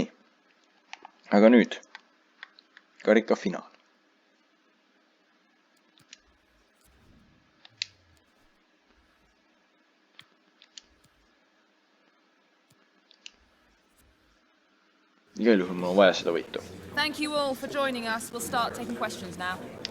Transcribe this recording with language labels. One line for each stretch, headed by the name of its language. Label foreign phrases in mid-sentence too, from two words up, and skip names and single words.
Estonian: Aga nüüd. Karika finaal. Igal juhul mul on vaja seda võitu.
English: Thank you all for joining us. We'll start taking questions now.